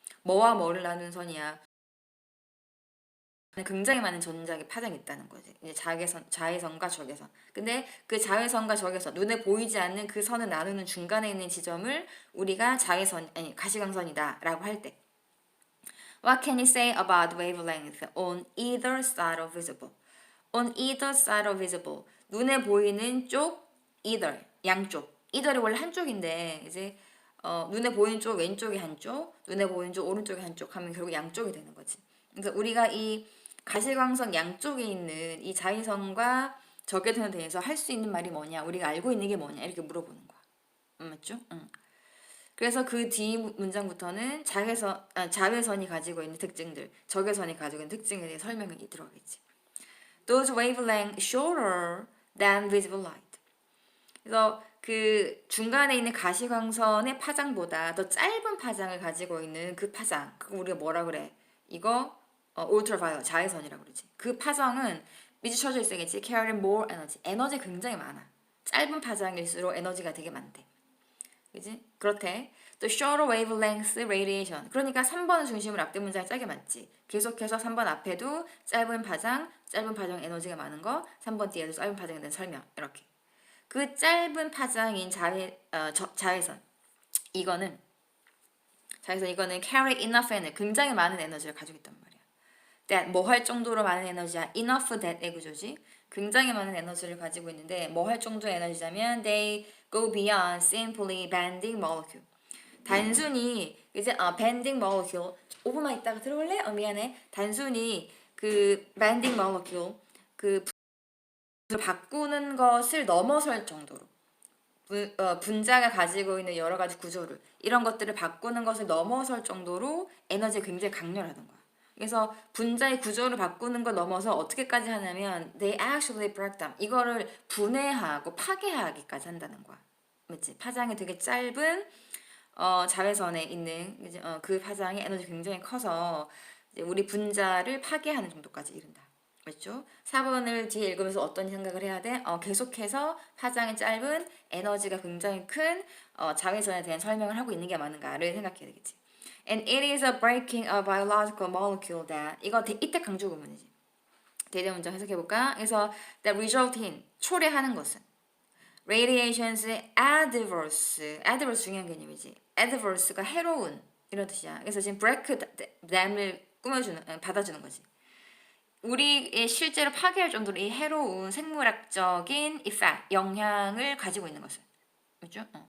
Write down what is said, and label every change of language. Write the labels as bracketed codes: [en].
[ko] 뭐와 뭐를 나누는 선이야? 굉장히 많은 전자기 파장이 있다는 거지. 이제 자외선과 적외선. 근데 그 자외선과 적외선, 눈에 보이지 않는 그 선을 나누는 중간에 있는 지점을 우리가 가시광선이다라고 할 때. [en] What can you say about wavelength on either side of visible? On either side of visible. [ko] 눈에 보이는 쪽, either, 양쪽. either이 원래 한쪽인데 이제 눈에 보이는 쪽 왼쪽이 한쪽, 눈에 보이는 쪽 오른쪽이 한쪽 하면 결국 양쪽이 되는 거지. 그래서 우리가 이 가시광선 양쪽에 있는 이 자외선과 적외선에 대해서 할 수 있는 말이 뭐냐, 우리가 알고 있는 게 뭐냐 이렇게 물어보는 거야. 맞죠? 응. 그래서 그 뒤 문장부터는 자외선이 가지고 있는 특징들, 적외선이 가지고 있는 특징에 대해 설명이 들어가겠지. [en] Those wavelengths shorter than visible light. [ko] 그래서 그 중간에 있는 가시광선의 파장보다 더 짧은 파장을 가지고 있는 그 파장, 그거 우리가 뭐라 그래? 이거 ultraviolet 자외선이라고 그러지. 그 파장은 밑에 쳐져 있어야겠지. [en] carry more energy. [ko] 에너지 굉장히 많아. 짧은 파장일수록 에너지가 되게 많대. 그지? 그렇대. 또 [en] shorter wavelength radiation. [ko] 그러니까 3번은 중심을 앞뒤 문장에 짜게 맞지. 계속해서 3번 앞에도 짧은 파장 에너지가 많은 거, 3번 뒤에도 짧은 파장에 대한 설명. 이렇게. 그 짧은 파장인 자외선. 이거는 [en] carry enough energy. [ko] 굉장히 많은 에너지를 가지고 있단 말이야. that 뭐 할 정도로 많은 에너지야. enough that의 구조지. 굉장히 많은 에너지를 가지고 있는데 뭐 할 정도의 에너지냐면 [en] they go beyond simply bending molecule. [ko] 단순히 이제 bending molecule 5분만 있다가 들어올래? 미안해. 단순히 그 bending molecule 그 바꾸는 것을 넘어설 정도로 분자가 가지고 있는 여러 가지 구조를 이런 것들을 바꾸는 것을 넘어설 정도로 에너지가 굉장히 강렬하던 거야. 그래서 분자의 구조를 바꾸는 걸 넘어서 어떻게까지 하냐면 [en] they actually break down [ko] 이거를 분해하고 파괴하기까지 한다는 거야. 맞지? 파장이 되게 짧은 자외선에 있는 그 파장의 에너지 굉장히 커서 이제 우리 분자를 파괴하는 정도까지 이른다. 맞죠? 4번을 뒤에 읽으면서 어떤 생각을 해야 돼? 계속해서 파장이 짧은 에너지가 굉장히 큰 자외선에 대한 설명을 하고 있는 게 맞는가를 생각해야 되겠지. [en] And it is a breaking a biological molecule that [ko] 이거 이때 강조 구문이지. 대대 문장 해석해볼까? 그래서 [en] that result in [ko] 초래하는 것은 radiations adverse 중요한 개념이지. adverse가 해로운 이런 뜻이야. 그래서 지금 break dam을 받아주는 거지. 우리의 실제로 파괴할 정도로 이 해로운 생물학적인 effect, 영향을 가지고 있는 것은. 그렇죠?